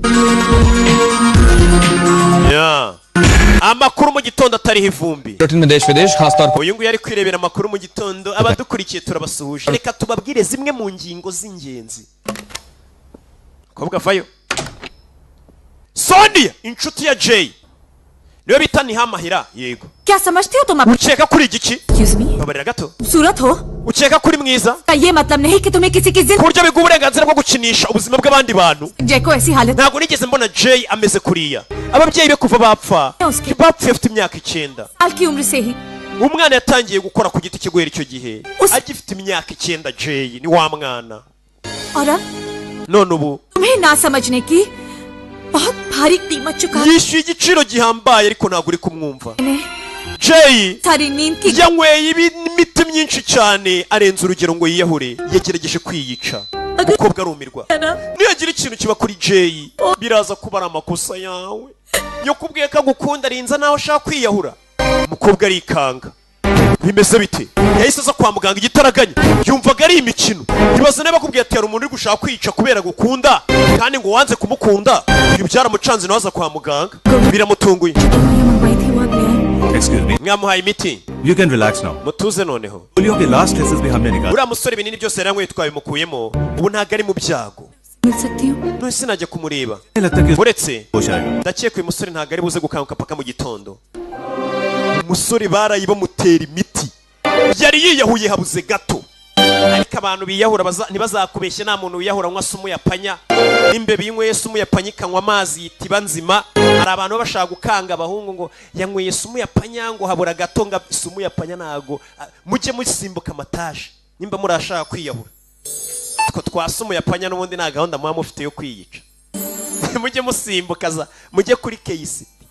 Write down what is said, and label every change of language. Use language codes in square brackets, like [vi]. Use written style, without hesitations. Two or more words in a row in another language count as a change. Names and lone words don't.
[rw] amakuru mu gitondo atariho ivumbi uyu nguyu ari kwirebera amakuru mu gitondo abadukurikiye turabasuhuje reka tubabwire zimwe mu ngingo z'ingenzi kobwa vayo Sonia inshuti ya Jay niwe bita Nihamahira yego [hi] क्या समझते हो तुम अपने [rw] ukeka kuri igiki [en] Excuse me [rw] babarira gato [hi] सूरत हो [rw] ukeka kuri mwiza [hi] का ये मतलब नहीं कि तुम्हें किसी की जिंदगी [rw] kurya biguha uburenganzira bwo gukinisha ubuzima bw'abandi bantu [hi] जय को ऐसी हालत [rw] ntabwo nigeze mbona Jay ameze kuriya ababyeyi be kuva bapfa bapfuye afite imyaka 9 [hi] साल की उम्र से ही [rw] umwana yatangiye gukora ku giti cye guhera icyo gihe agifite imyaka 9 Jay ni wa mwana [hi] और अब [rw] none ubu [hi] तुम्हें ना समझने की बहुत भारी कीमत चुका [rw] yishyuye igiciro gihambaye ariko ntabwo uri kumwumva [hi] ने Jay सारी नींद की [rw] yanyweye imiti myinshi cyane arenza urugero ngo yiyahure yagerageje kwiyica umukobwa arumirwa niyagira ikintu kiba kuri Jay biraza kuba ari amakosa yawe yo kubwiye ko agukunda arinza naho ashaka kwiyahura umukobwa arikanga bimeze bite yahise aza kwa muganga igitaraganya yumvaga ari imikino ibaze niba akubwiye ati hari umuntu uri gushaka kwica kubera gukunda kandi ngo wanze kumukunda ibi byaramucanze nawe aza kwa muganga biramutunguye [en] Excuse me. [rw] mwamuhaye imiti [en] You can relax now. [rw] mutuze noneho [hi] Polio के [en] last traces [hi] भी हमने निकाले. [rw] uriya musore ibinini byose yari yanyweye twabimukuyemo ubu ntabwo ari mu byago [hi] मिल सकती हूँ [rw] none sinajya kumureba [hi] लगता है कि [rw] uretse [hi] होश आएगा. [rw] ndakeka uyu musore ntabwo ari buze gukanguka paka mu gitondo umusore barayi bamutera imiti yari yiyahuye habuze gato ariko abantu biyahura ntibazakubeshye nta muntu wiyahura anywa [sw] sumu yapanya [rw] n'imbeba yinyweye [sw] sumu yapanya [rw] ikanywa amazi yitiba nzima hari abantu baba bashaka gukanga abahungu ngo yanyweye [sw] sumu yapanya [rw] ngo habura gato ngo [sw] sumu yapanya [rw] ntago mujye musimbuka amataje nimba murashaka kwiyahura two twa [sw] sumu yapanya [rw] n'ubundi nta gahunda muba mufite yo kwiyica mujye musimbukaza mujye kuri keyisi